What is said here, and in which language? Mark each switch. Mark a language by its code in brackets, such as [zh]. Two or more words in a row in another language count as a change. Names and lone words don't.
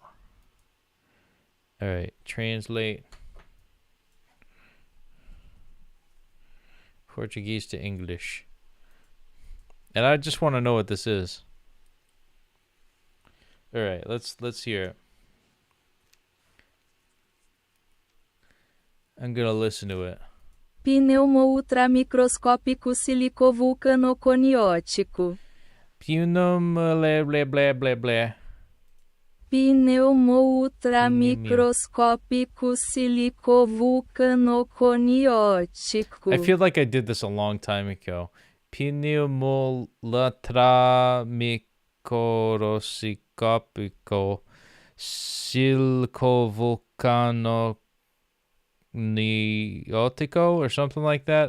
[en] All right, translate Portuguese to English. And I just want to know what this is. All right, let's hear it. I'm gonna listen to it. [pt] Pneumo-ultramicroscópico silicovulcanoconiótico. Pneumo-blé-blé-blé-blé-blé. Pneumo-ultramicroscópico silicovulcanoconiótico. [en] I feel like I did this a long time ago. [pt] Pneumo-ultramicroscópico silicovulcanoconiótico [en] or something like that.